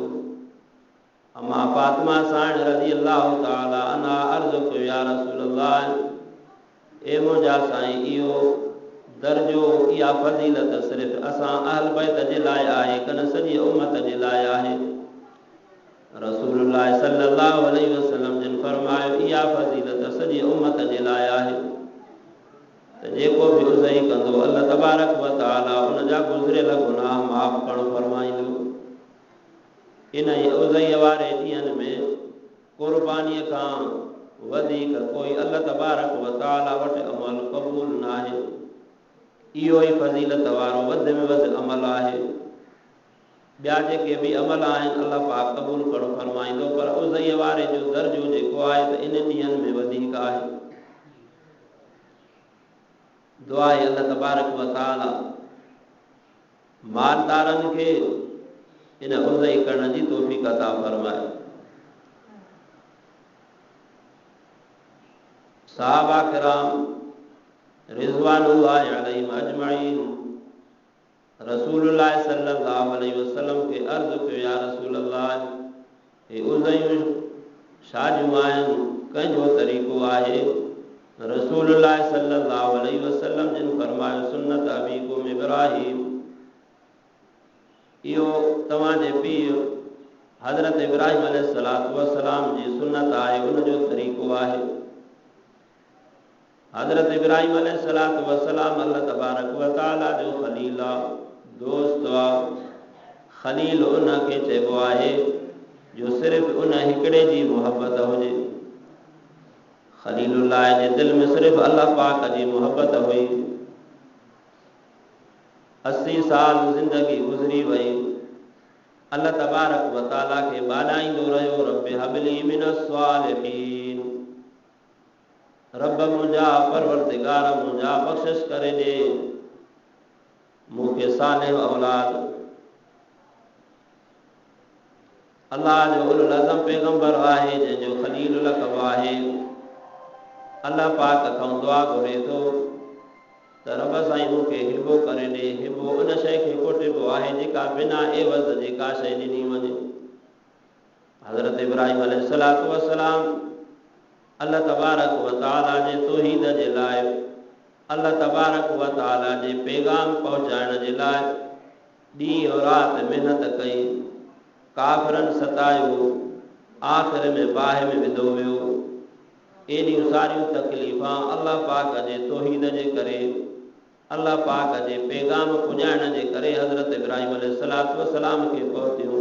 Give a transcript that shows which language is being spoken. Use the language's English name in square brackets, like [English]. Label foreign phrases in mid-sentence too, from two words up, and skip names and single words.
[Sindhi] अम्मा फातिमा साण [Arabic] رضي الله تعالى عنها [Sindhi] अर्ज़ कयो [Arabic] يا رسول الله [Sindhi] ए मुंहिंजा साईं इहो दर्जो इहा फज़ीलत सिर्फ़ असां अहल बैत जे लाइ आहे कन सॼी उम्मत जे लाइ आहे। रसूलुल्लाह [Arabic] صلى الله عليه وسلم [Sindhi] जिन फरमायो इहा फज़ीलत सॼी उम्मत जे लाइ आहे त जेको बि उज़ई कंदो [Arabic] الله تبارك وتعالى [Sindhi] उन जा गुज़रियल गुनाह माफ़ करण फरमाईंदो। इन उज़ई वारे ॾींहंनि में कुर्बानीअ खां वधीक कोई [Arabic] الله تبارك وتعالى [Sindhi] वटि अमल क़बूल न आहे। इहो ई फज़ीलत वारो वधि में वधि अमल आहे। ॿिया जेके बि अमल आहिनि अल्लाह पाक क़बूल करणु फरमाईंदो पर उज़ई वारे जो दर्जो जेको आहे त इन ॾींहंनि में वधीक आहे। दुआ आहे [Arabic] الله تبارك وتعالى [Sindhi] मालदारनि खे इन उज़ई करण जी तौफ़ीक़ अता फरमाए। सहाबा किराम [Arabic] رضوان الله عليهم أجمعين [Sindhi] रसूलुल्लाह [Arabic] صلى الله عليه وسلم [Sindhi] के अर्ज़ कयो [Arabic] يا رسول الله [Sindhi] हे उज़यूं छा जूं आहिनि कंहिंजो तरीक़ो आहे। रसूलुल्लाह [Arabic] صلى الله عليه وسلم [Sindhi] जिन फरमायो [Arabic] سنة أبيكم إبراهيم [Sindhi] इहो तव्हांजे पीउ हज़रत इब्राहीम [Arabic] عليه الصلاة والسلام [Sindhi] जी सुन्नत आहे उनजो तरीक़ो आहे। हज़रत इब्राहीम [Arabic] عليه الصلاة والسلام الله تبارك وتعالى [Sindhi] जो खलील आहे दोस्त आहे। खलील उनखे चइबो आहे जो सिर्फ़ उन हिकिड़े जी मोहबत हुजे। खलीलुल्लाह जे दिलि में सिर्फ़ अल्लाह पाक जी मोहबत हुई। 80 साल ज़िंदगी गुज़री वई [Arabic] الله تبارك وتعالى [Sindhi] खे ॿाॾाईंदो रहियो [Arabic] رب هب لي من الصالحين [Sindhi] रब मुंहिंजा परवरदिगार मुंहिंजा बख़्शिश करे ॾे मूंखे सालिह औलाद। अल्लाह जो [Arabic] أولو العزم [Sindhi] पैगंबर आहे जंहिंजो खलील लक़ब आहे। अल्लाह पाक खां दुआ घुरे थो त रब साईं मूंखे हिबो करे ॾे। हिबो उन शइ खे कोटिबो आहे जेका बिना एवज़ जे का शइ ॾिनी वञे। हज़रत इब्राहीम [Arabic] عليه الصلاة والسلام الله تبارك وتعالى [Sindhi] जे तौहीद जे लाइ [Arabic] الله تبارك وتعالى [Sindhi] जे पैगाम पहुचाइण जे लाइ ॾींहुं और राति महिनत कई। काफ़िरनि सतायो आख़िर में बाहि में विधो वियो। एॾियूं सारियूं तकलीफ़ां अल्लाह पाक जे तौहीद जे करे अल्लाह पाक जे पैगाम पुॼाइण जे करे हज़रत इब्राहीम [Arabic] عليه الصلاة والسلام [Sindhi] खे पहुतियूं।